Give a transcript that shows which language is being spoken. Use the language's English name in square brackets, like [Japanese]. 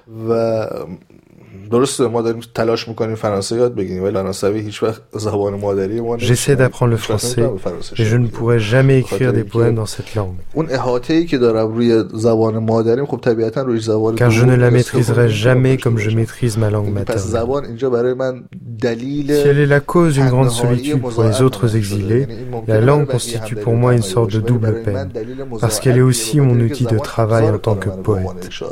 [Persian] و درسته ما داریم تلاش میکنیم فرانسه یاد بگیریم ولی فرانسوی هیچ وقت زبان مادری ما نیست. [French] J'essaie d'apprendre le français et je ne pourrai jamais écrire des poèmes dans cette langue. [Persian] اون احاطه‌ای که دارم روی زبان مادریم خب طبیعتاً روی زبان [French] Car je ne la maîtriserai jamais comme je maîtrise ma langue maternelle. [Persian] پس زبان اینجا برای من دلیل [French] Si elle est la cause d'une grande solitude pour les autres exilés, la langue constitue pour moi une sorte de double peine parce qu'elle est aussi mon outil de travail en tant que poète.